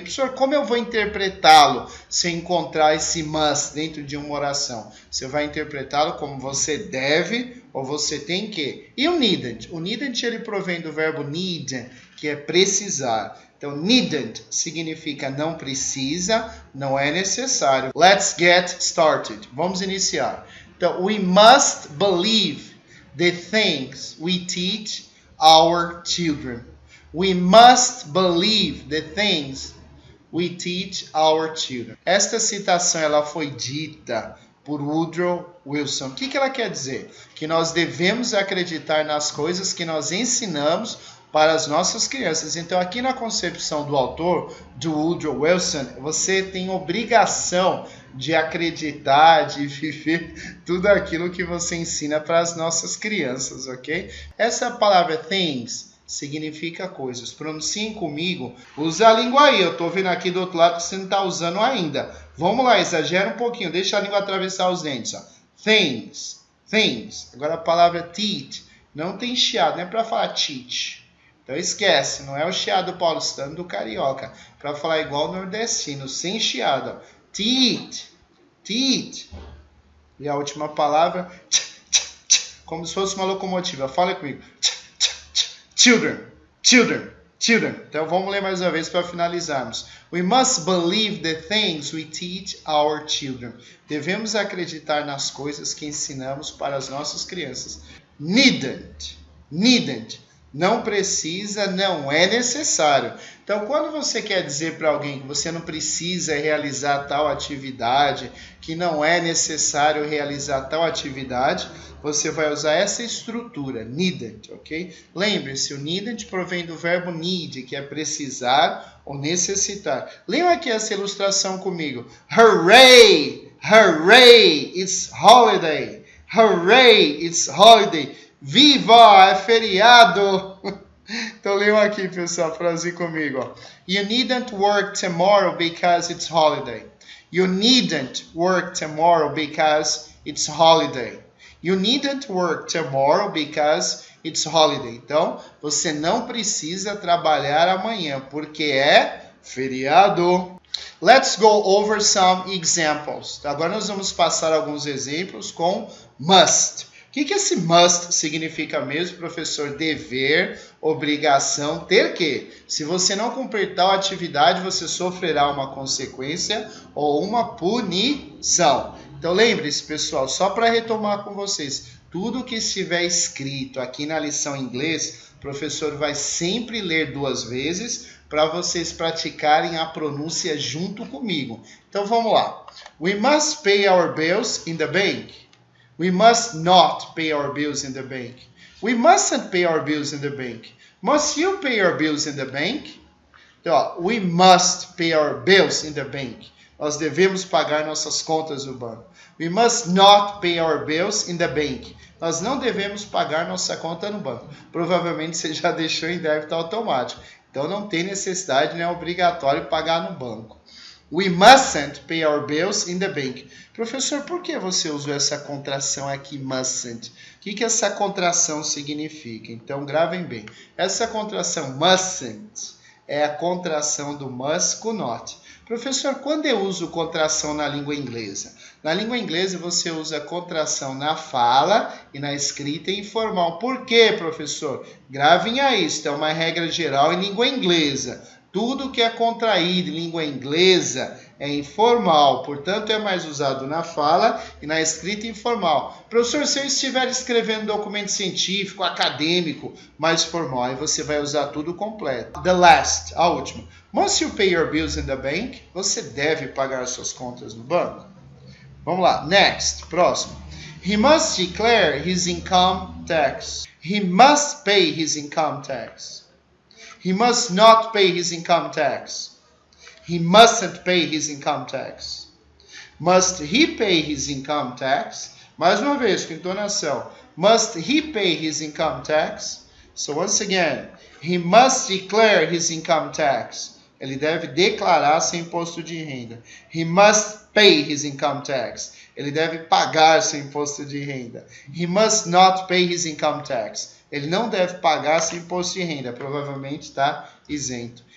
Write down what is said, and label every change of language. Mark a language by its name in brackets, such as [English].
[Portuguese] Professor, como eu vou interpretá-lo se encontrar esse must dentro de uma oração? Você vai interpretá-lo como você deve ou você tem que. E o needn't? O needn't ele provém do verbo need, que é precisar. Então, needn't significa não precisa, não é necessário. [English] Let's get started. [Portuguese] Vamos iniciar. [English] Então, we must believe the things we teach our children. We must believe the things we teach our children. [Portuguese] Esta citação ela foi dita por Woodrow Wilson. O que ela quer dizer? Que nós devemos acreditar nas coisas que nós ensinamos para as nossas crianças. Então, aqui na concepção do autor, do Woodrow Wilson, você tem obrigação de acreditar, de viver tudo aquilo que você ensina para as nossas crianças, ok? Essa palavra things significa coisas. Pronunciem comigo. Usa a língua aí. Eu estou vendo aqui do outro lado que você não está usando ainda. Vamos lá, exagera um pouquinho. Deixa a língua atravessar os dentes. Ó. Things. Things. Agora a palavra teach. Não tem chiado. Não é para falar teach. Então esquece. Não é o chiado paulistano do carioca. Para falar igual o nordestino. Sem chiado. Ó. Teach. Teach. E a última palavra. Como se fosse uma locomotiva. Fala comigo. [English] Children, children, children. [Portuguese] Então vamos ler mais uma vez para finalizarmos. [English] We must believe the things we teach our children. [Portuguese] Devemos acreditar nas coisas que ensinamos para as nossas crianças. Needn't, needn't. Não precisa, não é necessário. Então, quando você quer dizer para alguém que você não precisa realizar tal atividade, que não é necessário realizar tal atividade, você vai usar essa estrutura, needn't, ok? Lembre-se, o needn't provém do verbo need, que é precisar ou necessitar. Lembra aqui essa ilustração comigo. [English] Hooray! Hooray! It's holiday! Hooray! It's holiday! Viva! [Portuguese] É feriado! Então leiam aqui, pessoal, frase comigo. Ó. [English] You needn't work tomorrow because it's holiday. You needn't work tomorrow because it's holiday. You needn't work tomorrow because it's holiday. [Portuguese] Então, você não precisa trabalhar amanhã porque é feriado. [English] Let's go over some examples. [Portuguese] Agora nós vamos passar alguns exemplos com must. O que esse must significa mesmo, professor? Dever, obrigação, ter que. Se você não cumprir tal atividade, você sofrerá uma consequência ou uma punição. Então lembre-se, pessoal, só para retomar com vocês, tudo que estiver escrito aqui na lição em inglês, o professor vai sempre ler 2 vezes para vocês praticarem a pronúncia junto comigo. Então vamos lá. [English] We must pay our bills in the bank. We must not pay our bills in the bank. We mustn't pay our bills in the bank. Must you pay your bills in the bank? Então, ó, we must pay our bills in the bank. [Portuguese] Nós devemos pagar nossas contas no banco. [English] We must not pay our bills in the bank. [Portuguese] Nós não devemos pagar nossa conta no banco. Provavelmente você já deixou em débito automático. Então não tem necessidade, não é obrigatório pagar no banco. [English] We mustn't pay our bills in the bank. [Portuguese] Professor, por que você usou essa contração aqui, mustn't? O que essa contração significa? Então, gravem bem. Essa contração mustn't é a contração do must com not. Professor, quando eu uso contração na língua inglesa? Na língua inglesa, você usa contração na fala e na escrita informal. Por quê, professor? Gravem aí, isso é uma regra geral em língua inglesa. Tudo que é contraído em língua inglesa é informal, portanto é mais usado na fala e na escrita informal. Professor, se eu estiver escrevendo documento científico, acadêmico, mais formal, aí você vai usar tudo completo. [English] The last, [Portuguese] a última. [English] Must you pay your bills in the bank? [Portuguese] Você deve pagar suas contas no banco. Vamos lá, next, próximo. [English] He must declare his income tax. He must pay his income tax. He must not pay his income tax. He mustn't pay his income tax. Must he pay his income tax? [Portuguese] Mais uma vez, com entonação. [English] Must he pay his income tax? So once again, he must declare his income tax. [Portuguese] Ele deve declarar seu imposto de renda. [English] He must pay his income tax. [Portuguese] Ele deve pagar seu imposto de renda. [English] He must not pay his income tax. [Portuguese] Ele não deve pagar seu imposto de renda. Provavelmente está isento.